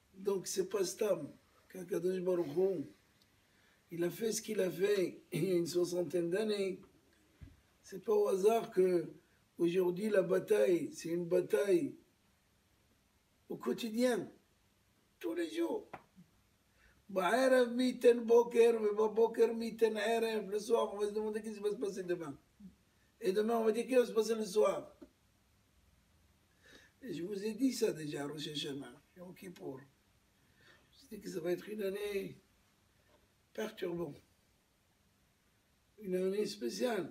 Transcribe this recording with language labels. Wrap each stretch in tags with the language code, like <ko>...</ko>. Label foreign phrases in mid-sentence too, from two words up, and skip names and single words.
<fr>Donc c'est pas Stam qu'</fr> <he>Akadosh Baruch Hu,</he> <fr>il a fait ce qu'il a fait il y a une 60aine d'années. C'est pas au hasard que aujourd'hui la bataille, c'est une bataille au quotidien, tous les jours.</fr> <he>Ba'erev miten boker, boker miten erev.</he> <fr>Le soir, on va se demander qu'est-ce qui va se passer demain. Et demain, on va dire qu'est-ce qui va se passer le soir. Et je vous ai dit ça déjà,</fr> <he>Rosh Hashanah, Yom Kippour.</he> <fr>Je vous ai dit que ça va être une année perturbante. Une année spéciale.</fr>